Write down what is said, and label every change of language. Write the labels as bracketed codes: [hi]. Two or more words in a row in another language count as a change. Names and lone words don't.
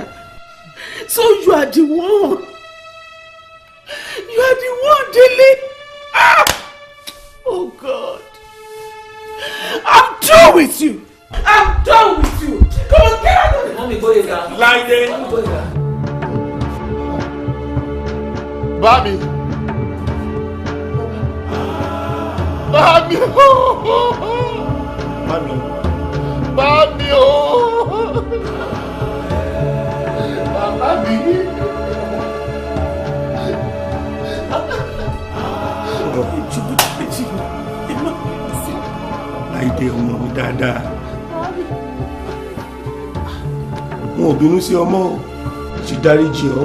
[en] So you are the one. You are the one, Dele. Oh God. I'm done with you. I'm done with you. Come on, get out of here. Mommy, go here. Lie there. Go here. [yo] Bami. Bami. Mami. Bami o. Bami. Láìdé ọmọ mi dáadáa. Wọn ò bínú sí ọmọ o, ti dáríjì ọ́ o.